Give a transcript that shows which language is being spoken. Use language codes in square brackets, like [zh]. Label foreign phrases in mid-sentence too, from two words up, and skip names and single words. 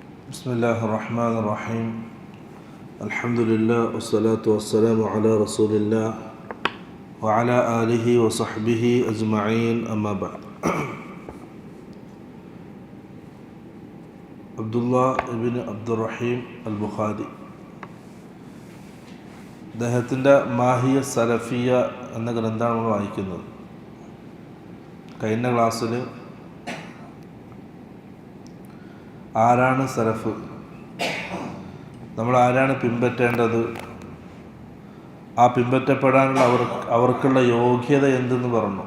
[ar] بسم الله الرحمن الرحيم الحمد لله والصلاة والسلام على رسول الله وعلى آله وصحبه أجمعين أما بعد [ml] അബ്ദുല്ലാ ഇബ്നു അബ്ദുറഹീം അൽ ബുഖാരി അദ്ദേഹത്തിൻ്റെ മാഹിയ സലഫിയ എന്ന ഗ്രന്ഥമാണ് നമ്മൾ വായിക്കുന്നത്. കഴിഞ്ഞ ക്ലാസ്സിൽ ആരാണ് സലഫ്, നമ്മൾ ആരാണ് പിൻപറ്റേണ്ടത്, ആ പിൻപറ്റപ്പെടാനുള്ള അവർക്കുള്ള യോഗ്യത എന്തെന്ന് പറഞ്ഞു.